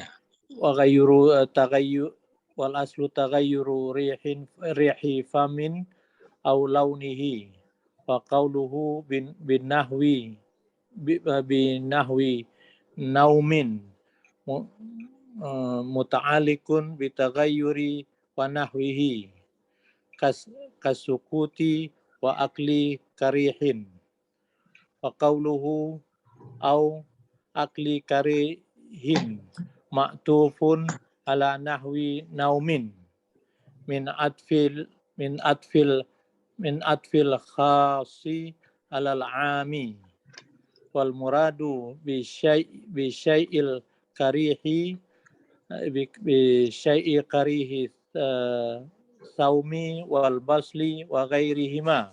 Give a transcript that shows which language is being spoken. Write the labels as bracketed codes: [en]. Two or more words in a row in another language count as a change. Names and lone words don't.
[ar] و والأصل تغير ريحه فمن أو لونه وقوله بنحو نوم متعلق بتغير ونحوه كسكوت وأكل كريه. وقوله أو أكل كريه معطوف على نحو نوم من عطف الخاص على العام والمراد بشيء الكريه بشيء كريه ثوم والبصل وغيرهما.